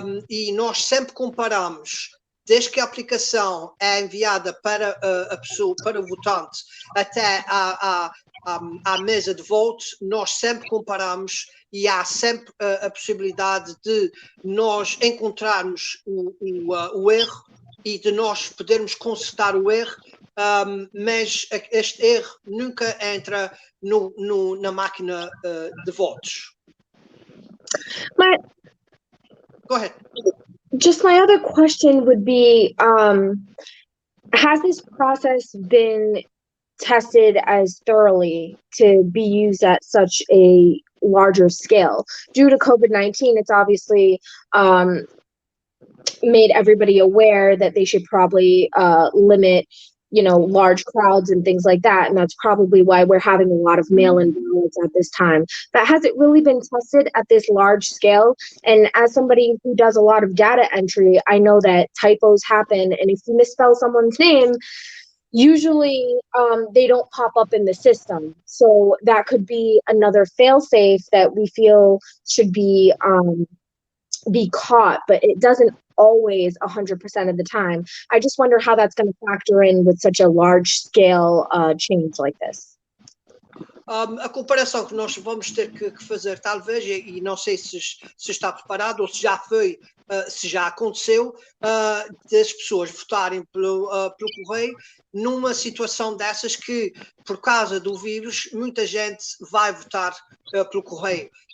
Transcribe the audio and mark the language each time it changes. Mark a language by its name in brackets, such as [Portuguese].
[Portuguese] e nós sempre comparamos, desde que a aplicação é enviada para a pessoa, para o votante, até à mesa de voto, nós sempre comparamos, e há sempre a possibilidade de nós encontrarmos o erro e de nós podermos consertar o erro, mas este erro nunca entra na máquina de votos. [English] But Go ahead. just my other question would be, has this process been tested as thoroughly to be used at such a larger scale? Due to COVID-19, it's obviously made everybody aware that they should probably limit, large crowds and things like that. And that's probably why we're having a lot of mail-in ballots at this time. But has it really been tested at this large scale? And as somebody who does a lot of data entry, I know that typos happen. And if you misspell someone's name, usually they don't pop up in the system. So that could be another fail-safe that we feel should be caught, but it doesn't always 100% of the time. I just wonder how that's going to factor in with such a large scale change like this. [Portuguese] A comparação que nós vamos ter que fazer, talvez, e não sei se está preparado ou se já foi, se já aconteceu, das pessoas votarem pelo correio, numa situação dessas que, por causa do vírus, muita gente vai votar pelo correio.